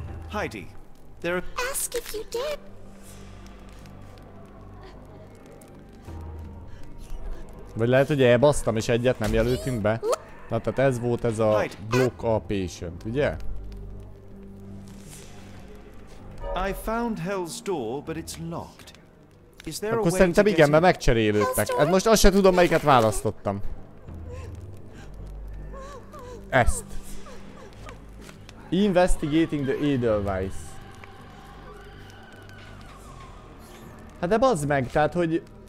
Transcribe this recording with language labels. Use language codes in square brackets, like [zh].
[en] Heidi, there are... Ask if you did. [hu] Vagy lehet, hogy elbasztam és egyet nem jelöltünk be? Na, tehát ez volt ez a block a patient, ugye? [en] I found Hell's Door, but it's locked. Is there [hu] Akkor szerintem igen, mert megcserélődtek. Hát most azt sem tudom, melyiket választottam. Ezt. [en] Investigating the Edelweiss. [hu] Hát de bazd meg, tehát hogy...